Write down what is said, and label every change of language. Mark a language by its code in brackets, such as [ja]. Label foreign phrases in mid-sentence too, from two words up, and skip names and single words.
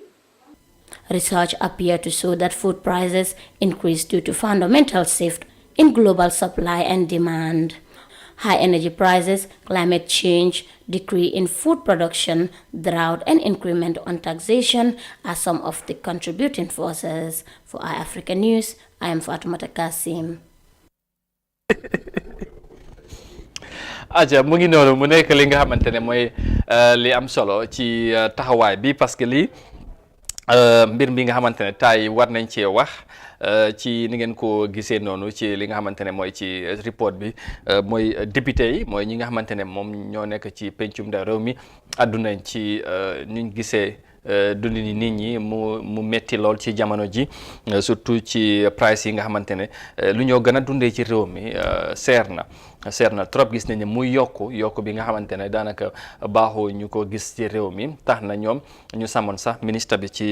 [en] Research appeared to show that food prices increased due to fundamental shift in global supply and demand. High energy prices, climate change, decrease in food production, drought, and increment on taxation are some of the contributing forces. For iAfrica News, I am Fatoumata Kassim. [wo] aja mu ngi noonu mu nekk li nga xamante ne mooy li am solo ci taxawaay bi parce que lii mbir mi nga xamante ne tay war nañ cee wax ci ni ngeen ko gisee noonu ci li nga xamante ne mooy ci report bi mooy député yi mooy ñi nga xamante ne moom ñoo nekk ci pencum ndaw réew mi àddunañ ci ñu gisee dundi ni nit ñi mu metti lool ci jamono ji surtout ci price yi nga xamante ne lu ñoo gën a dundee ci réew mi seer na trop gis nañ ne muy yokku bi nga xamante ne daanaka baaxoo ñu ko gis ci réew mi tax na ñoom ñu samoon sax ministre bi